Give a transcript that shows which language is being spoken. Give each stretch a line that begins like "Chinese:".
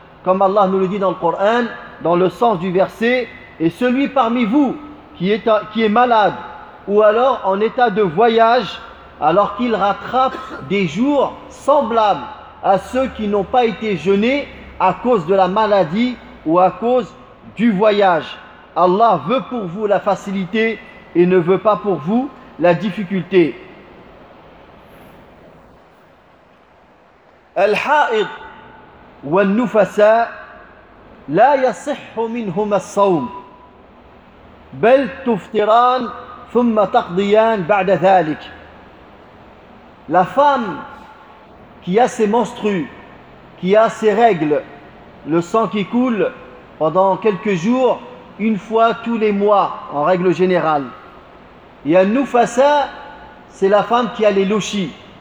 French: Comme Allah nous le dit dans le Coran, dans le sens du verset: et celui parmi vous qui est malade ou alors en état de voyage, alors qu'il rattrape des jours semblables à ceux qui n'ont pas été jeûnés à cause de la maladie ou à cause du voyage. Allah veut pour vous la facilité et ne veut pas pour vous la difficulté.
Arabic: Al-ha'id wal-nufasa لا يصح منهما الصوم بل تفطران ثم تقضيان بعد ذلك.
French: La femme qui a ses menstrues, qui a ses règles, le sang qui coule pendant quelques jours, une fois tous les mois en règle générale, Il y a Nufasa, c'est la femme qui a les louchis.